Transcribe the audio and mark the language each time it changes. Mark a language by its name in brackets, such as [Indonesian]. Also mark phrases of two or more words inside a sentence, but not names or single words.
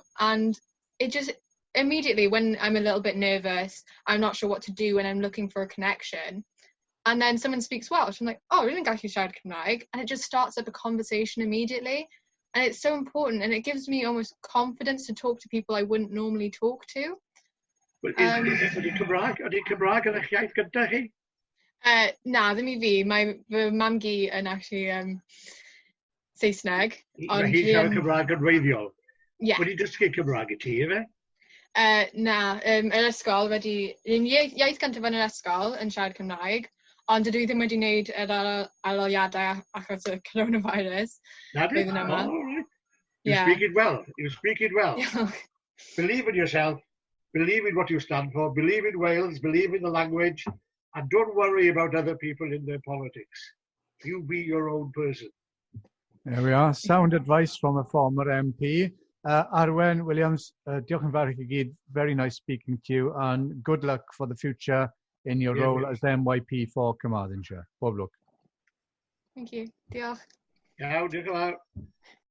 [English] And it just, immediately when I'm a little bit nervous, I'm not sure what to do and I'm looking for a connection. And then someone speaks Welsh. I'm like, oh, I didn't actually [Welsh] siarad Cymraeg. [English] And it just starts up a conversation immediately. And it's so important. And it gives me almost confidence to talk to people I wouldn't normally talk to. [Welsh] Ydy Cymraeg yn eich iaith gyda chi? Na, ddim I fi. Fy mam gi yn actually Saesneg. Mae hi'n siarad Cymraeg yn wreiddiol? Yeah. Wedi dysgu Cymraeg I ti, efe? Na, yr ysgol wedi... Iaith gyntaf yn yr ysgol yn siarad Cymraeg. Ond dydw I ddim wedi wneud yr aroliadau achos y coronavirus. Na di? [English] Oh, all right. You speak it well. You speak it well. Believe in yourself. Believe in what you stand for. Believe in Wales. Believe in the language. And don't worry about other people in their politics. You be your own person. There we are. Sound advice from a former MP. [Welsh] Arwen Williams, diolch yn fawr I chi gyd. [English] Very nice speaking to you, and good luck for the future in your role as MYP for Carmarthenshire. Bob luck. Thank you. [Welsh] Diolch. Iawn, diolch yn fawr.